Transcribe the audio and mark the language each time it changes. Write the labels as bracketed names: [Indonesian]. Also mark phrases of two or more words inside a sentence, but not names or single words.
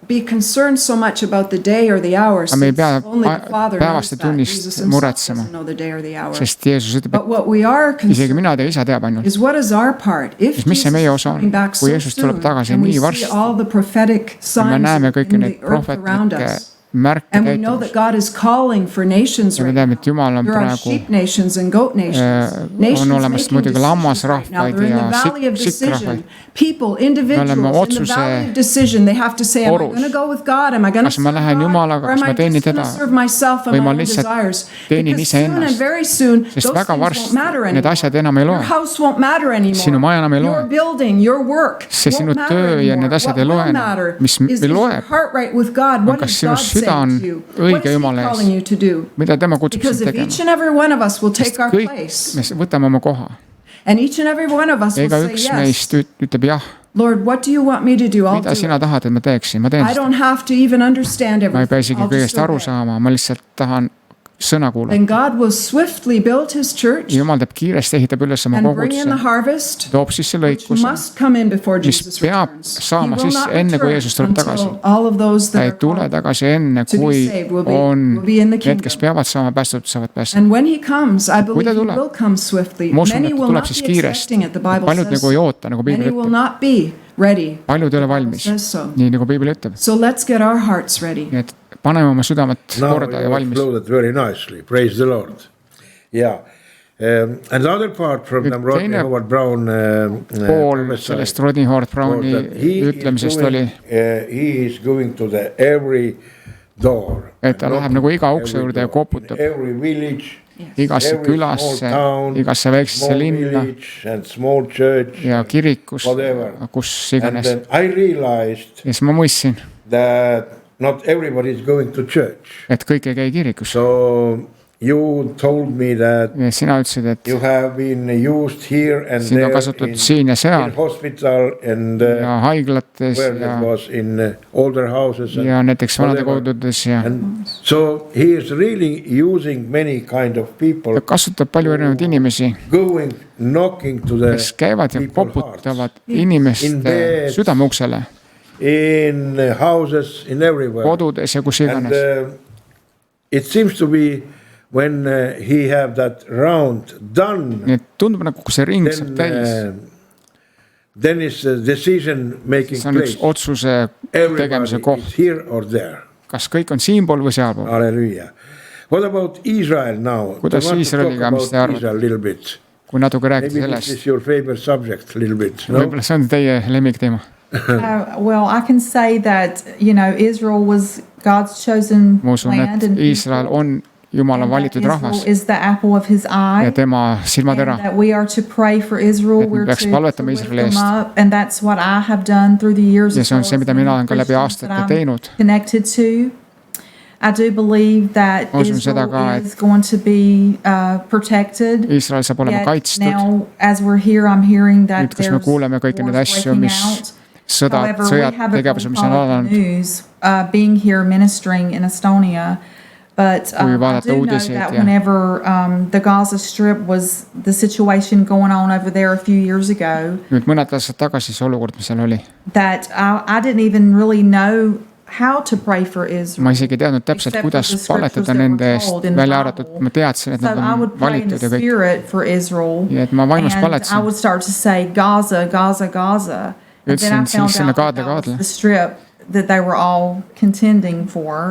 [Estonian] Aga me ei pea päevast ja tunnist muretsema, sest Jeesus ütleb, et isegi mina teie isa teab ainult. Mis see meie osa on, kui Jeesus tuleb tagasi nii varsti, me näeme kõiki neid prohvetlikke märke [English] And we know that God is calling for nations [Estonian] ja me [English] right [Estonian] teame, [English] now. [Estonian] et Jumal on [English] There are [Estonian] praegu [English] sheep nations and goat nations. [Estonian] on [English] Nations [Estonian] olemas [English] making [Estonian] muidugi lammasrahvaid [English] decisions right now. They're in the [Estonian] ja [English] valley of decision. [Estonian] sikkrahvaid. [English] People, individuals in the [Estonian] otsuse [English] valley of decision, they have to say, am I [Estonian] orus. [English] going to go with God? Am I going to [Estonian] Kas ma [English] serve [Estonian] lähen [English] God? [Estonian] Jumalaga, [English] Or am [Estonian] kas ma [English] I [Estonian] teenin [English] just going to [Estonian] teda? [English] serve myself and [Estonian] Või [English] my [Estonian] ma [English] own [Estonian] lihtsalt [English] desires? [Estonian] teenin [English] Because soon and [Estonian] iseennast? [English] very soon, [Estonian] Sest [English] those [Estonian] väga [English] things won't [Estonian] varsti [English] matter [Estonian] need [English] anymore. [Estonian] asjad enam ei [English] Your [Estonian] loe. [English] house won't matter [Estonian] Sinu maja [English] anymore. [Estonian] enam ei [English] Your [Estonian] loe. [English] building, your work [Estonian] See sinu [English] won't matter [Estonian] töö ja [English] anymore. [Estonian] need asjad [English] What [Estonian] ei loe [English] will [Estonian] enam. [English] matter [Estonian] Mis [English] is your [Estonian] loeb, [English] heart right with God. What [Estonian] kas [English] is [Estonian] sinu [English] God [Estonian] süda [English] saying [Estonian] on [English] to you? [Estonian] õige [English] What is He [Estonian] Jumala ees? [English] calling you to do? [Estonian] Mida tema kutsub [English] Because [Estonian] sind [English] if [Estonian] tegema? [English] each and every one of us will take [Estonian] Sest [English] our [Estonian] kõik [English] place, [Estonian] me võtame oma koha. [English] and each and every one of us [Estonian] Ja [English] will [Estonian] iga [English] say [Estonian] üks [English] yes, [Estonian] meist ütleb jah. [English] Lord, what do you want me to do? I'll [Estonian] Mida [English] do [Estonian] sina [English] it. [Estonian] tahad, et ma teeksin? Ma teen [English] I [Estonian] seda. [English] don't have to even understand [Estonian] Ma ei pea [English] everything. [Estonian] isegi [English] I'll just [Estonian] kõigest aru [English] obey. [Estonian] saama, ma lihtsalt tahan sõna kuulata. [English] Then God will swiftly build His church [Estonian] Jumal teeb kiiresti, ehitab üles oma [English] and bring in the [Estonian] koguduse, [English] harvest, [Estonian] toob sisse [English] which [Estonian] lõikuse, [English] must come in before [Estonian] mis [English] Jesus [Estonian] peab [English] returns. [Estonian] saama [English] He will [Estonian] sisse [English] not [Estonian] enne, kui [English] return [Estonian] Jeesus tuleb tagasi. [English] until all of those [Estonian] Ta [English] that [Estonian] ei [English] are [Estonian] tule [English] called. [Estonian] tagasi enne, [English] to be [Estonian] kui [English] saved will [Estonian] on [English] be in the [Estonian] need, [English] kingdom. [Estonian] kes peavad saama päästetud, saavad päästetud. [English] And when He comes, I believe He [Estonian] tuleb, [English] will come swiftly. [Estonian] ma usun, [English] Many [Estonian] et [English] will [Estonian] tuleb [English] not [Estonian] siis [English] be [Estonian] kiiresti. [English] expecting it, the Bible [Estonian] Paljud [English] says. [Estonian] nagu ei oota, nagu [English] Many [Estonian] piibel [English] will [Estonian] ütleb. [English] not be ready. [Estonian] Paljud ei ole valmis, [English] Says so. [Estonian] nii nagu piibel ütleb. [English] So let's get our hearts ready. [Estonian] Nii et paneme oma südamet [English] Now [Estonian] korda ja [English] you [Estonian] valmis. [English] exploded very nicely. Praise the Lord. Yeah. Another part from the Rodney [Estonian] teine [English] Howard Brown [Estonian] pool sellest Rodney Howard Browni ütlemisest oli, [English] he is going to the every door. [Estonian] et ta läheb nagu iga ukse juurde ja koputab [English] Every village, [Estonian] igasse [English] every [Estonian] külasse, [English] small town, [Estonian] igasse väiksesse [English] small [Estonian] linna [English] village and small church, [Estonian] ja kirikus, [English] whatever. [Estonian] kus [English] And [Estonian] iganes. [English] then I realized [Estonian] Ja siis ma mõistsin, [English] that not everybody is going to church. [Estonian] et kõik ei käi kirikus. [English] So you told me that [Estonian] Ja sina ütlesid, et [English] you have been used here and [Estonian] sind on [English] there [Estonian] kasutatud siin ja seal [English] in hospital and [Estonian] ja haiglates [English] where [Estonian] ja, [English] it was in older houses and [Estonian] ja näiteks [English] whatever. [Estonian] vanadekodudes ja [English] And so he is really using many kind of people [Estonian] ta kasutab palju erinevaid inimesi, [English] going knocking to the [Estonian] kes käivad ja [English] people's [Estonian] koputavad [English] hearts. In [Estonian] inimeste [English] beds. [Estonian] südameuksele, [English] In houses, in everywhere. [Estonian] kodudes ja kus [English] And [Estonian] iganes. [English] it seems to be when he have that round done, [Estonian] Nii et tundub nagu, kui see ring saab täis, [English] then is a decision making [Estonian] see on üks [English] place. [Estonian] otsuse [English] Everybody [Estonian] tegemise koht, [English] is here or there. [Estonian] kas kõik on siinpool või sealpool. [English] Hallelujah. What about Israel now? [Estonian] Kuidas [English] I want to [Estonian] Iisraeliga, [English] talk [Estonian] mis te [English] about [Estonian] arvate? [English] Israel a little bit. [Estonian] Kui natuke rääkida [English] Maybe this [Estonian] sellest, [English] is your favorite subject a little bit. No? [Estonian] võib-olla see on teie lemmikteema. [English] Well, I can say that, you know, Israel was God's chosen [Estonian] Ma usun, [English] land [Estonian] et [English] and [Estonian] Iisrael [English] people, [Estonian] on Jumala [English] and that [Estonian] valitud rahvas [English] Israel is the apple of his [Estonian] ja [English] eye. [Estonian] tema [English] And [Estonian] silmatera. [English] that we are to pray for Israel, [Estonian] Et me [English] we're [Estonian] peaks [English] to [Estonian] palvetama [English] lift [Estonian] Iisraeli [English] them [Estonian] eest. [English] up, and that's what I have done through the years. [Estonian] Ja [English] as [Estonian] see on [English] well [Estonian] see, [English] as [Estonian] mida mina olen ka läbi [English] Christians that [Estonian] aastate [English] I'm [Estonian] teinud. [English] connected to. I do believe that [Estonian] Ma usun seda ka, [English] Israel [Estonian] et [English] is going to be protected. [Estonian] Iisrael saab olema [English] Yet [Estonian] kaitstud. [English] now, as we're here, I'm hearing that [Estonian] Nüüd, kus me [English] there's [Estonian] kuuleme kõiki neid [English] wars [Estonian] asju, [English] breaking [Estonian] mis [English] out. [Estonian] sõdad, [English] However, [Estonian] sõjad, [English] we haven't [Estonian] tegevused, mis on [English] followed [Estonian] alanud. [English] the news, being here ministering in Estonia. But I [Estonian] vaadata [English] do know [Estonian] uudiseid [English] that [Estonian] ja- [English] whenever the Gaza Strip was the situation going on over there a few years ago, [Estonian] Nüüd mõned aastad tagasi see olukord, mis seal oli. [English] that I didn't even really know how to pray for Israel. [Estonian] Ma isegi ei teadnud täpselt, [English] Except for [Estonian] kuidas [English] the scriptures [Estonian] palvetada [English] that were [Estonian] nende eest, [English] told in the [Estonian] välja [English] Bible. [Estonian] arvatud, ma teadsin, et [English] So [Estonian] nad [English] I [Estonian] on [English] would pray in the [Estonian] valitud ja kõik. [English] spirit for Israel, [Estonian] Ja et ma vaimus [English] and I [Estonian] paletasin. [English] would start to say Gaza, Gaza, Gaza. And then I [Estonian] Ütlesin [English] found [Estonian] sinna [English] out that [Estonian] kaadle, [English] that was [Estonian] kaadle. [English] the strip that they were all contending for.